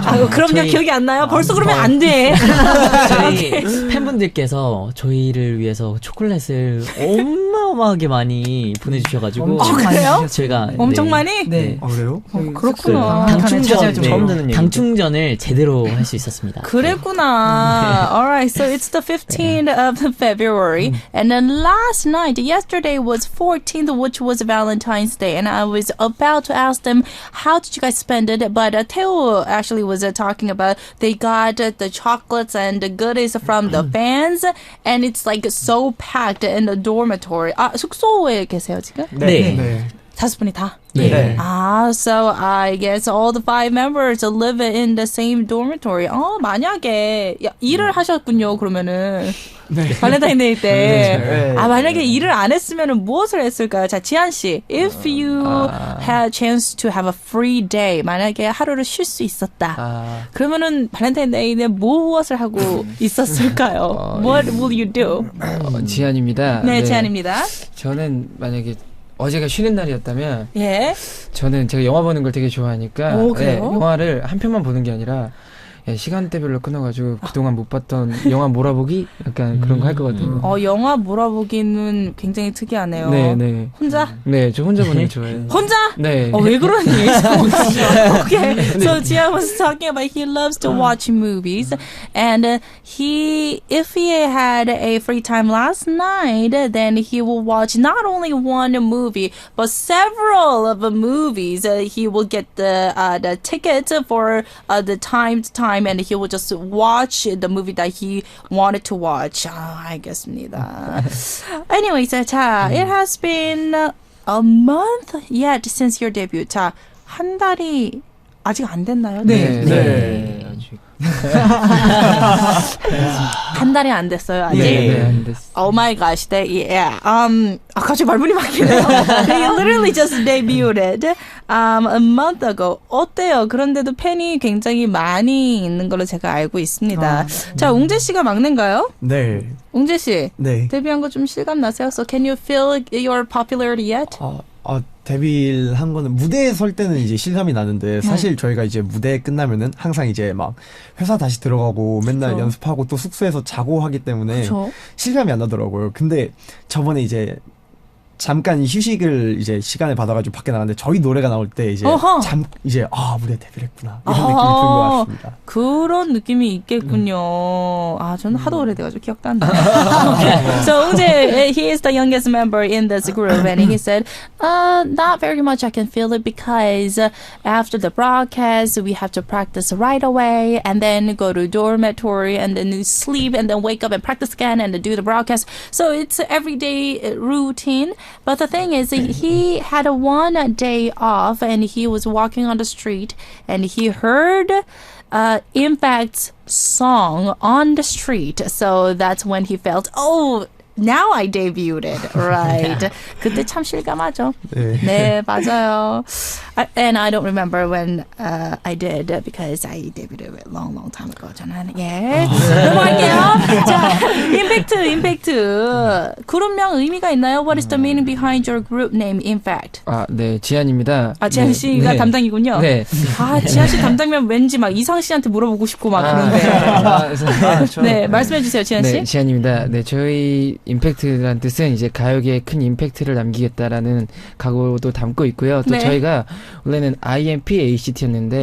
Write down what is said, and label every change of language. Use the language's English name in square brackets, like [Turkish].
[Korean] 그럼요. 기억이 안 나요? 벌써 그러면 안 돼. 저희 팬분들께서 저희를 위해서 초콜릿을 어마어마하게 많이 보내주셔가지고 그래요? 저희가 엄청 많이? 네. 그래요? 그렇구나. 당충전을 제대로 할 수 있었습니다. 그랬구나. [English] Alright, so it's the 15th of February, and then yesterday was 14th, which was Valentine's Day, and I was about to ask them, how did you guys spend it? But Theo actually was talking about they got the chocolates and the goodies from the fans, and it's like so packed in the dormitory. [Korean] 숙소에 계세요 지금? 네. 5분이 다? 네. [English] So I guess all the 5 members live in the same dormitory. [Korean] 만약에 일을 하셨군요, 그러면은. 발렌타인데이 때. 만약에 일을 안 했으면 무엇을 했을까요? 자, 지한 씨. [English] If you had a chance to have a free day, [Korean] 만약에 하루를 쉴 수 있었다. 그러면은 발렌타인데이는 무엇을 하고 있었을까요? [English] What will you do? [Korean] 지안입니다. 네, 지안입니다. 저는 만약에 어제가 쉬는 날이었다면 예. 저는 제가 영화 보는 걸 되게 좋아하니까 그래요? 영화를 한 편만 보는 게 아니라 시간대별로 끊어가지고 그동안 못 봤던 영화 몰아보기 약간 그런 거 할 거거든요. 영화 몰아보기는 굉장히 특이하네요. 네. 혼자? 네, 저 혼자 보는 게 좋아해요. 혼자? 네. 왜 그러니? Okay. [English] So Jian was talking about he loves to watch movies, and if he had a free time last night, then he will watch not only one movie but several of the movies. He will get the ticket for the time to time, and he will just watch the movie that he wanted to watch. [Korean] 알겠습니다. [English] Anyways, 자, it has been a month yet since your debut. [Korean] 자, 한 달이 아직 안 됐나요? 네. 한 달이 안 됐어요, 아직. 네, 안 됐어. [English] Oh my gosh, yeah. [Korean] 갑자기 말문이 막히네요. [English] They literally just debuted a month ago. [Korean] 어때요? 그런데도 팬이 굉장히 많이 있는 걸로 제가 알고 있습니다. 자, 웅재 씨가 막내인가요? 네. 웅재 씨, 네. 데뷔한 거 좀 실감 나세요? [English] So can you feel your popularity yet? [Korean] 데뷔를 한 거는 무대에 설 때는 이제 실감이 나는데 사실 저희가 이제 무대 끝나면은 항상 이제 막 회사 다시 들어가고 맨날 그쵸. 연습하고 또 숙소에서 자고 하기 때문에 그쵸. 실감이 안 나더라고요. 근데 저번에 이제 잠깐 휴식을 이제 시간을 받아가지고 밖에 나갔는데 저희 노래가 나올 때 이제 이제 무대 데뷔를 했구나 이런 느낌이 든 것 같습니다. 그런 느낌이 있겠군요. 저는 하도 오래돼가지고 기억도 안 나. [English] Okay. So 웅재, he is the youngest member in this group, and he said, not very much I can feel it because after the broadcast we have to practice right away, and then go to dormitory, and then sleep, and then wake up and practice again, and do the broadcast. So it's everyday routine. But the thing is, he had one day off, and he was walking on the street, and he heard IMFACT's song on the street. So that's when he felt, now I debuted, right? [Korean] 그때 참 실감하죠. 네, 맞아요. [English] And I don't remember when I did because I debuted a long time ago. [Korean] 저는 넘어갈게요. 자, 임팩트. 그룹명 의미가 있나요? [English] What is the meaning behind your group name, IMFACT? [Korean] 네, 지한입니다. 지한 씨가 담당이군요. 네. 지한 씨 담당면 왠지 막 이상 씨한테 물어보고 싶고 막 그런데. 네, 말씀해 주세요, 지한 씨. 네, 지한입니다. 네, 저희 임팩트라는 뜻은 이제 가요계에 큰 임팩트를 남기겠다라는 각오도 담고 있고요. 또 저희가 원래는 IMPACT였는데